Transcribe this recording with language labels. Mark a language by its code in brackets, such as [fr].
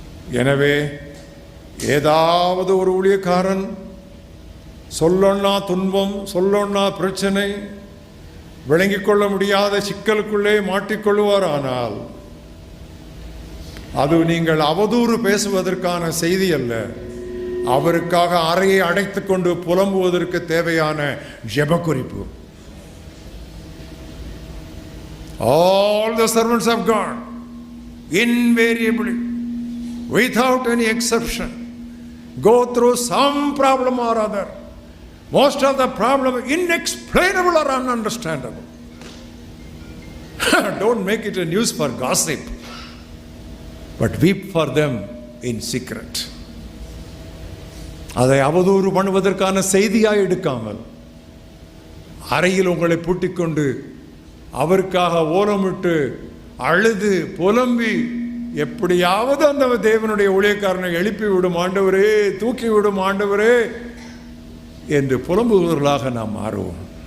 [ta] எனவே ஏதாவது ஒரு ஊழியக்காரன் சொல்லொன்னா துன்பம், சொல்லொன்னா பிரச்சனை, விளங்கிக் கொள்ள முடியாத சிக்கலுக்குள்ளே மாட்டிக்கொள்வார். ஆனால் அது நீங்கள் அவதூறு பேசுவதற்கான செய்தி அல்ல, அவருக்காக அறையை அடைத்துக் கொண்டு புலம்புவதற்கு தேவையான ஜெப குறிப்பு. [en] All the servants of God invariably, without any exception, go through some problem or other. Most of the problem inexplainable or ununderstandable. Don't make it a news for gossip, but weep for them in secret. [ta] அதை அவதூறு பண்ணுவதற்கான செய்தியாய் எடுக்காமல் அறையில் உங்களை பூட்டிக்கொண்டு அவருக்காக ஓலமிட்டு அழுது புலம்பி எப்படியாவது அந்த தேவனுடைய ஊழியக்காரனை எழுப்பி விடும் ஆண்டவரே, தூக்கி விடும் ஆண்டவரே என்று புலம்புவர்களாக நாம் மாறுவோம்.